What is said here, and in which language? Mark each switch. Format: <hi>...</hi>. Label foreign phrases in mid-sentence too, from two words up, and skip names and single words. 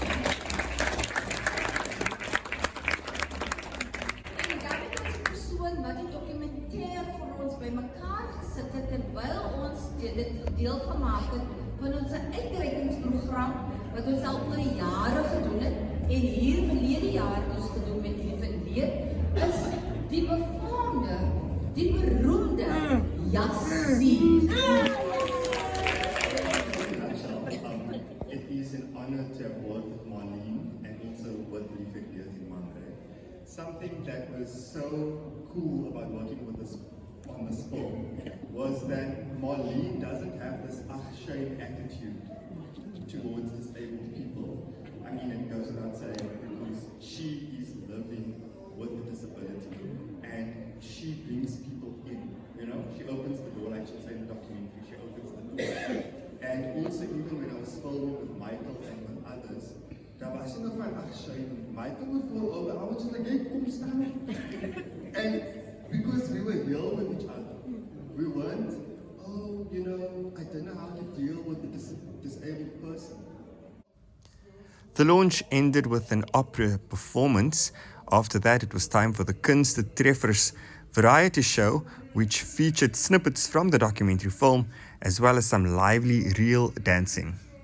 <af>Wat die dokumentêr vir ons bymekaar gesit het terwyl ons dit deel gemaak het van ons uitreikingsprogram wat ons al oor die jare gedoen het en hier verlede jaar het ons gedoen met Lief en Leed is die befaamde, die beroemde Yazid.</af> <en>It is an honor to have worked with Marlene and also with Lief en Leed in Mamre. Something that was so cool about working with this on this film was that Marlene doesn't have this shame attitude towards disabled people. I mean, it goes without saying because she is living with the disability and she brings people in, you know, she opens the door like she said in the documentary, she opens the door. And also even when I was filming with Michael and with others,</en> <af>daar was nog van shame.</af> <en>Michael before I was just like,</en> <af>hey, kom staan.</af> <en>And because we were real with each other, we weren't, oh, you know, I don't know how to deal with a disabled person. The launch ended with an opera performance. After that, it was time for the Kunstetreffers variety show, which featured snippets from the documentary film, as well as some lively reel dancing.</en>